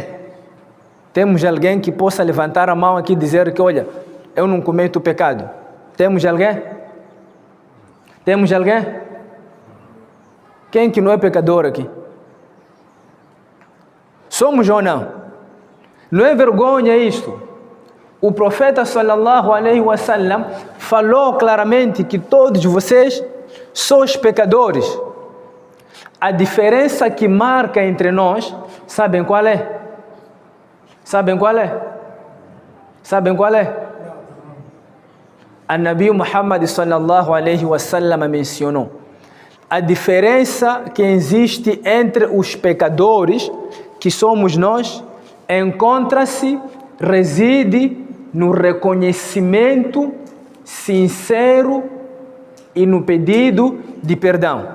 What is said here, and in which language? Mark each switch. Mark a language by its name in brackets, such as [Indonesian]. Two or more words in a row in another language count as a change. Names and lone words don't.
[Portuguese] Temos alguém que possa levantar a mão aqui e dizer que, olha, eu não cometo pecado? Temos alguém? Temos alguém? Quem que não é pecador aqui? Somos ou não? Não é vergonha isto? O profeta [Arabic] صلى الله عليه وسلم [Portuguese] falou claramente que todos vocês sois pecadores. A diferença que marca entre nós, sabem qual é? Sabem qual é? Sabem qual é? A Nabi Muhammad [Arabic] صلى الله عليه وسلم [Portuguese] mencionou: a diferença que existe entre os pecadores, que somos nós, encontra-se, reside no reconhecimento sincero e no pedido de perdão.